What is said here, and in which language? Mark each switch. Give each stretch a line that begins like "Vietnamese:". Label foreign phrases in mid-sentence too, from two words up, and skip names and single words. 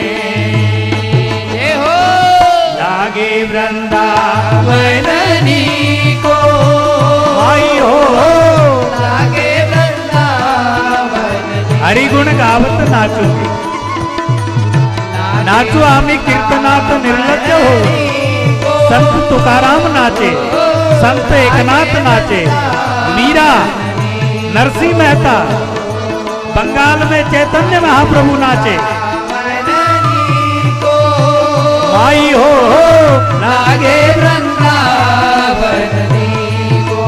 Hindi: जय हो। लागे वृंदावन वैदनी को माई हो। लागे वृंदावन हरि गुण गावत नाचो,
Marathi: नाचो आम्ही कीर्तनात निर्लज्ज हो।
Hindi: संत तुकाराम नाचे, संत एकनाथ नाचे, मीरा, नरसिंह मेहता, बंगाल में चैतन्य महाप्रभु नाचे। माई हो लागे वृंदावन को